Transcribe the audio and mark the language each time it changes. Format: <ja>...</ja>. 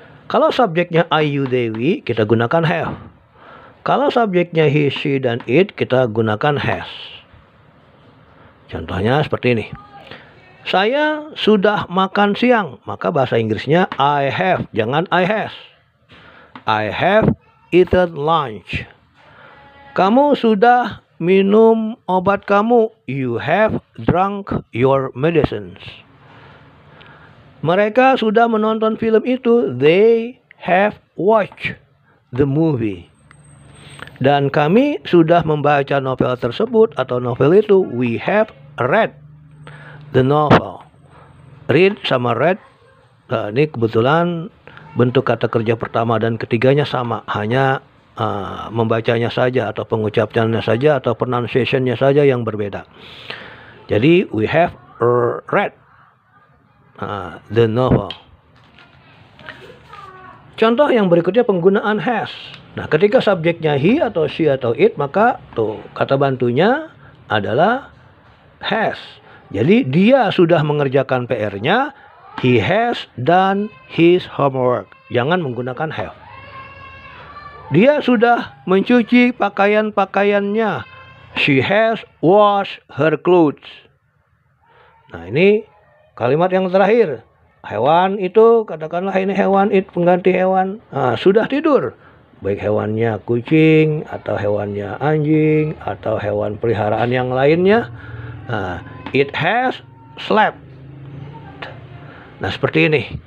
<id>Kalau subjeknya I, you, they, we, kita gunakan have. Kalau subjeknya he, she, dan it, kita gunakan has. Contohnya seperti ini. Saya sudah makan siang, maka bahasa Inggrisnya</id> <en>I have,</en> <id>jangan</id> <en>I has. I have eaten lunch.</en> <id>Kamu sudah minum obat kamu.</id> <en>You have drunk your medicines.</en> <id>Mereka sudah menonton film itu.</id> <en>They have watched the movie.</en> <id>Dan kami sudah membaca novel tersebut atau novel itu.</id> <en>We have read the novel.</en> <id>Read sama read, ini kebetulan bentuk kata kerja pertama dan ketiganya sama, hanya membacanya saja atau pengucapannya saja atau pronunciation-nya saja yang berbeda.</id> <en>Jadi we have read the novel.</en> <id>Contoh yang berikutnya penggunaan has. Nah, ketika subjeknya he atau she atau it, maka tuh kata bantunya adalah has. Jadi dia sudah mengerjakan PR-nya.</id> <en>He has done his homework.</en> <id>Jangan menggunakan have. Dia sudah mencuci pakaian-pakaiannya.</id> <en>She has washed her clothes.</en> <id>Nah, ini kalimat yang terakhir. Hewan itu, katakanlah ini hewan it, pengganti hewan. Nah, sudah tidur. Baik hewannya kucing, atau hewannya anjing, atau hewan peliharaan yang lainnya. Nah,</id> <en>it has slept.</en> <id>Nah, seperti ini.</id>